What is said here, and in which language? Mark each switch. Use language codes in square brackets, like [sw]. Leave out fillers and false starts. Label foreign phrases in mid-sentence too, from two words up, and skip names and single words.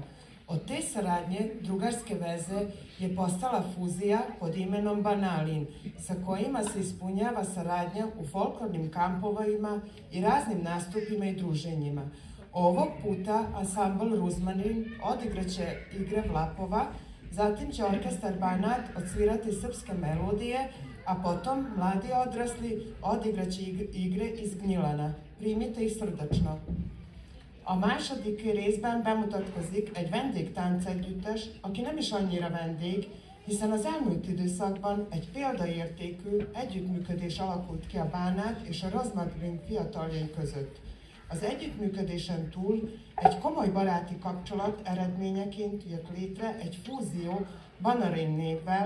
[sr] Od te saradnje, drugarske veze, je postala fuzija pod imenom Banalin, sa kojima se ispunjava saradnja u folklornim kampovima i raznim nastupima i druženjima. Ovog puta ansambl Ruzmarin odigraće igre Vlapova, zatim će orkestar Banat odsvirati srpske melodije, a potom mladi odrasli odigraće igre iz Gnjilana. Primite ih srdačno. [hu] A második részben bemutatkozik egy vendégtáncegyüttes, aki nem is annyira vendég, hiszen az elmúlt időszakban egy példaértékű együttműködés alakult ki a Bánát és a Rozmarin fiataljai között. Az együttműködésen túl egy komoly baráti kapcsolat eredményeként jött létre egy fúzió Banarin névvel.